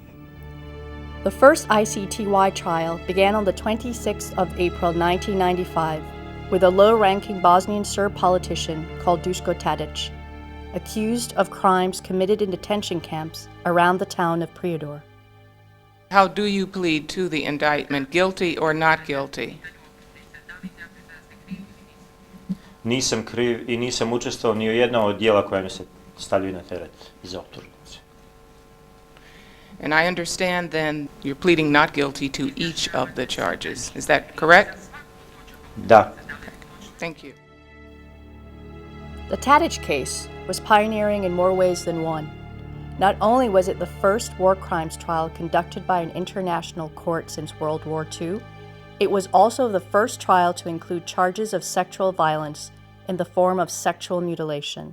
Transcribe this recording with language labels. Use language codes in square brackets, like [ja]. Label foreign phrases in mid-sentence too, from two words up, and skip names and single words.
[en] The first ICTY trial began on the 26th of April 1995 with a low-ranking Bosnian Serb politician called Duško Tadić, accused of crimes committed in detention camps around the town of Prijedor. How do you plead to the indictment, guilty or not guilty? [sr] Nisam kriv i nisam učestvovao ni u jednom od djela koja mi se stavljaju na teret iz optužnice. [en] And I understand then you're pleading not guilty to each of the charges. Is that correct? [sr] Da. [en] Thank you. The Tadić case was pioneering in more ways than one. Not only was it the first war crimes trial conducted by an international court since World War II, it was also the first trial to include charges of sexual violence in the form of sexual mutilation.